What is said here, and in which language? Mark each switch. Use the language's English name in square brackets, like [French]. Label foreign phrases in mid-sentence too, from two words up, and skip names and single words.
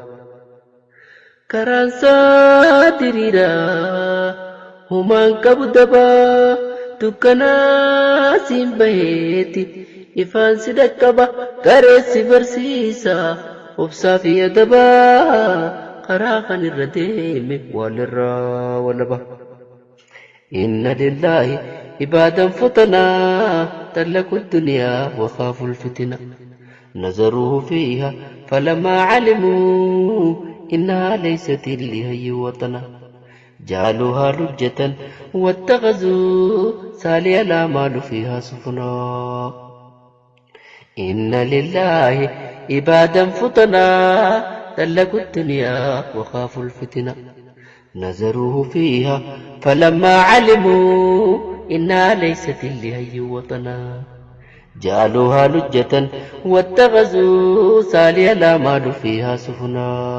[Oromo] Karaan isaa diriiraa humaan qabu dabaa dukkanaa siin baheeti ifaan si dhaqqaba qareessi barsiisa obsaa fi adabaa karaa kan irra deeme walirraa walaba. [Arabic] إن لله عبادا فطنا طلقوا دنيا وخافوا فتنة نظروه فيها فلما علموا أنها ليست لحي وطنا جعلوها لجة واتخذوا سالي الأعمال فيها سفنا. إن لله عبادا فطنا تلقوا الدنيا وخافوا الفتنة نزروه فيها فلما علموا إنها ليست لهي وطنا جعلوها لجة واتخذوا سالي الأعمال فيها سفنا.